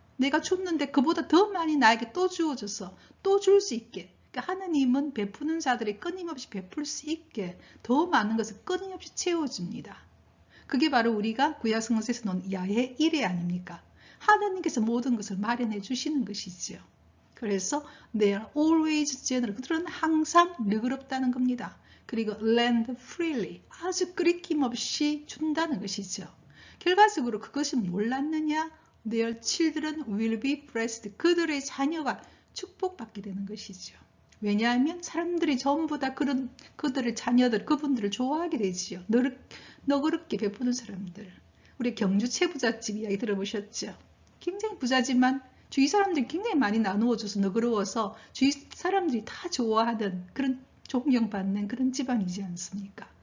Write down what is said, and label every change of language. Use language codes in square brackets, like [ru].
[ko] 내가 줬는데 그보다 더 많이 나에게 또 주어져서 또 줄 수 있게. 그러니까 하느님은 베푸는 자들이 끊임없이 베풀 수 있게 더 많은 것을 끊임없이 채워줍니다. 그게 바로 우리가 구약성서에서 놓은 야훼 1회 아닙니까? 하느님께서 모든 것을 마련해 주시는 것이죠. 그래서 [en] they are always generous. [ko] 그들은 항상 너그럽다는 겁니다. 그리고 [en] lend freely. [ko] 아주 끓이낌 없이 준다는 것이죠. 결과적으로 그것이 몰랐느냐? [en] Their children will be blessed. [ko] 그들의 자녀가 축복받게 되는 것이죠. 왜냐하면 사람들이 전부 다 그들의 자녀들, 그분들을 좋아하게 되지요. 너그럽게 베푸는 사람들. 우리 경주 최부잣집 이야기 들어보셨죠? 굉장히 부자지만 주위 사람들이 굉장히 많이 나누어줘서 너그러워서 주위 사람들이 다 좋아하는 그런 존경받는 그런 집안이지 않습니까?